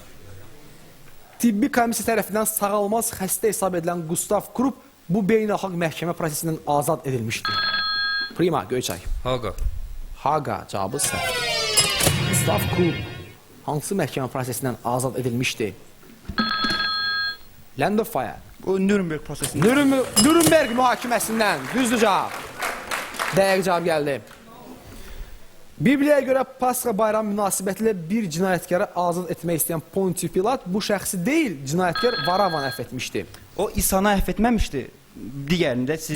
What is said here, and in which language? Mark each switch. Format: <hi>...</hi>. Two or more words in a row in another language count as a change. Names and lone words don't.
<az>Tibbi komisiya tərəfindən sağalmaz xəstə hesab edilən Gustav Krupp bu beynəlxalq məhkəmə prosesindən azad edilmişdir. Prima, Göyçay. Haqa. Haqa cavabı səhv. Gustav Krupp hansı məhkəmə prosesindən azad edilmişdi? Land of Fire. Bu Nürnberg prosesi. Nürnberg mühakiməsindən. Düzdür cavab. Dəqiq cavab gəldi. Bibliyaya görə Pasxa bayramı münasibətilə bir cinayətkarı azad etmək istəyən Pontius Pilat bu şəxsi deyil, cinayətkar Varavanı əfv etmişdi. O İsa'nı əfv etməmişdi. Digərində siz...</az>